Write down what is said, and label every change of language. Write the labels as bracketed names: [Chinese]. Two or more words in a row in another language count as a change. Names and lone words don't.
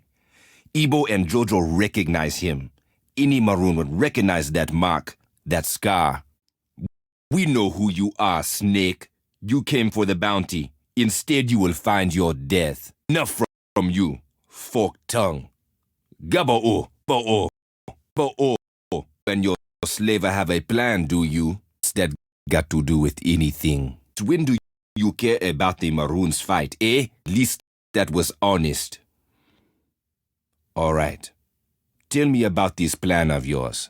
[English] Ibo and Jojo recognize him. Any Maroon would recognize that mark, that scar. We know who you are, Snake. You came for the bounty. Instead, you will find your death. Enough from you, forked tongue. Gabo-o, bo-o, bo-o. And your slaver have a plan, do you? What's that got to do with anything? When do you care about the Maroons' fight, eh? At least that was honest. All right. Tell me about this plan of yours.